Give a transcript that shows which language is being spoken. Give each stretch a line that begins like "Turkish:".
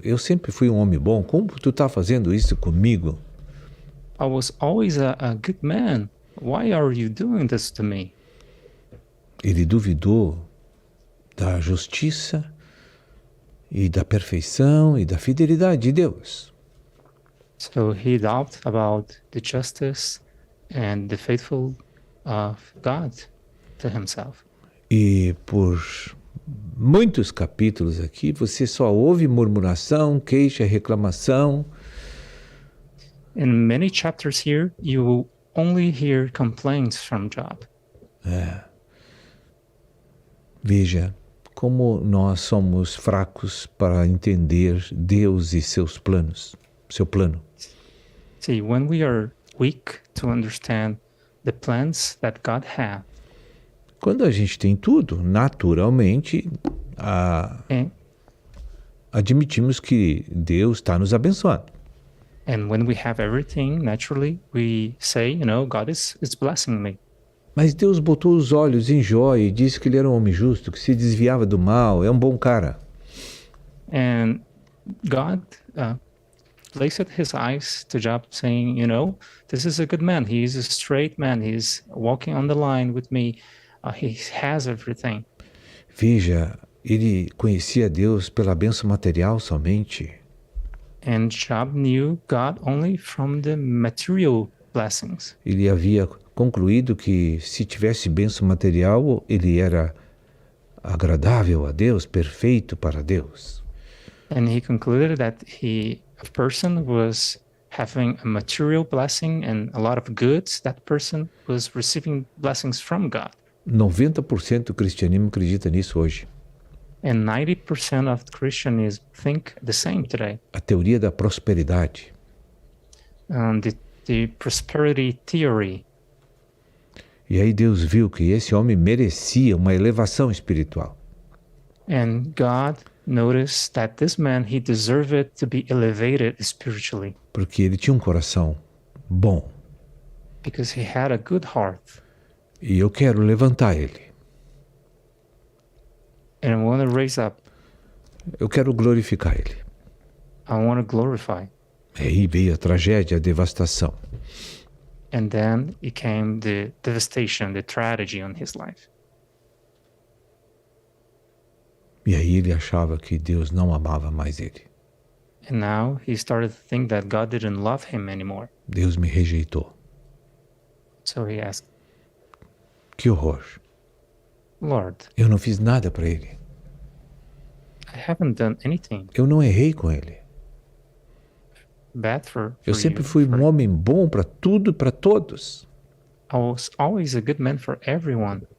Portuguese: Eu sempre fui um homem bom. Como tu está fazendo isso comigo?
English: I was always a good man. Why are you doing this to me?
Portuguese: Ele duvidou da justiça e da perfeição e da fidelidade de Deus.
English: So he doubted about the justice and the faithful of God to himself.
Portuguese: E por muitos capítulos aqui, você só ouve murmuração, queixa, reclamação.
English: In many chapters here, you will only hear complaints from Job.
Portuguese: Veja como nós somos fracos para entender Deus e seus planos, seu plano.
English: See, when we are weak to understand the plans that God has,
Portuguese: quando a gente tem tudo, naturalmente, admitimos que Deus está nos abençoando.
English: and when we have everything, naturally, we say, God is blessing me.
Portuguese: Mas Deus botou os olhos em Jó e disse que ele era um homem justo, que se desviava do mal, é um bom cara.
English: And God placed his eyes to Job saying, this is a good man. He is a straight man. He's walking on the line with me. He has everything.
Portuguese: Veja, ele conhecia Deus pela bênção material somente.
English: And Job knew God only from the material blessings.
Portuguese: Ele havia concluído que se tivesse bênção material, ele era agradável a Deus, perfeito para Deus.
English: And he concluded that a person was having a material blessing and a lot of goods. That person was receiving blessings from God.
Portuguese: 90% do cristianismo acredita nisso hoje.
English: And 90% of Christians think the same today.
Portuguese: A teoria da prosperidade.
English: The prosperity theory.
Portuguese: E aí Deus viu que esse homem merecia uma elevação espiritual.
English: And God noticed that this man, he deserved to be elevated spiritually.
Portuguese: Porque ele tinha um coração bom.
English: Because he had a good heart.
Portuguese: E eu quero levantar ele.
English: And I want to raise up.
Portuguese: Eu quero glorificar ele.
English: I want to glorify.
Portuguese: E aí veio a tragédia, a devastação.
English: And then it came the devastation, the tragedy on his life.
Portuguese: E aí ele achava que Deus não amava mais ele.
English: And now he started to think that God didn't love him anymore.
Portuguese: Deus me rejeitou.
English: So he asked,
Portuguese: Que horror.
English: Lord,
Portuguese: Eu não fiz nada para ele.
English: I haven't done anything
Portuguese: Eu não errei com ele.
English: bad for
Portuguese: Eu
English: you.
Portuguese: sempre fui um homem bom para tudo e para todos.
English: I was always a good man for everyone.